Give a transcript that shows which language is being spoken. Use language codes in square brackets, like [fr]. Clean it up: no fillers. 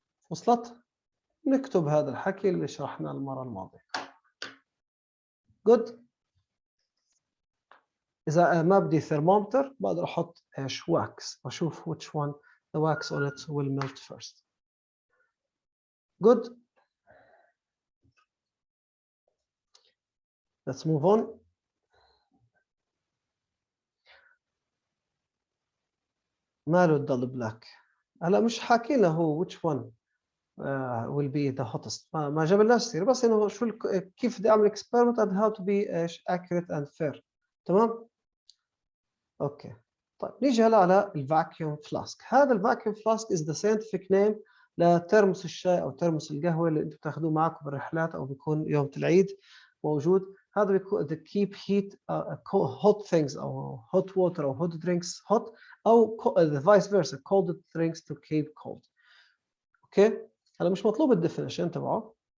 [ar] وصلت؟ نكتب هذا الحكي اللي شرحناه المرة الماضية. [en] Good. [ar] إذا ما بدي ثرمومتر بقدر أحط إيش wax وأشوف [en] which one the wax on it will melt first. Good. Let's move on. [ar] ماله الدل بلاك؟ هلا مش حاكينا هو [en] which one will be the hottest. [ar] ما جابلناش سير، بس إنه شو كيف بدي أعمل experiment [en] and how to be accurate and fair. [ar] تمام؟ أوكي. طيب نيجي هلا على الفاكيوم فلاسك. هذا الفاكيوم فلاسك [en] is the scientific name [ar] لترمس الشاي أو ترمس القهوة اللي أنتم بتاخذوه معكم بالرحلات أو بيكون يوم العيد موجود. هذا بيكون [en] to keep heat hot things أو hot water أو hot drinks hot أو the vice versa cold drinks to keep cold. [ar] أوكي. هلا مش مطلوب الديفينيشن تبعه.